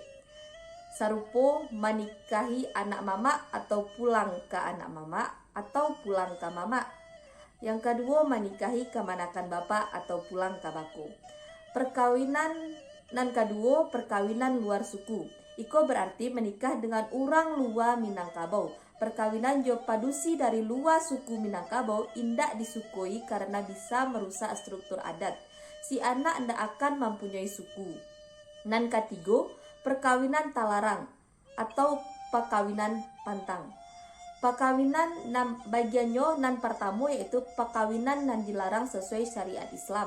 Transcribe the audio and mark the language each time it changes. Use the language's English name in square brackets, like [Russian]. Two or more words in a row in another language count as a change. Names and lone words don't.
[Minangkabau] Sarupo menikahi anak mama atau pulang ke anak mama atau pulang ke mama. [Indonesian] Yang kedua, menikahi kemanakan bapak atau pulang ke baku. [Minangkabau] Perkawinan nan kedua, perkawinan luar suku. Iko berarti menikah dengan orang luar Minangkabau. Perkawinan jo padusi dari luar suku Minangkabau indak disukui karena bisa merusak struktur adat. [Indonesian] Si anak ndak akan mempunyai suku. Nan ketiga, perkawinan talarang atau perkawinan pantang. Perkawinan bagiannya nan pertama yaitu perkawinan nan dilarang sesuai syariat Islam.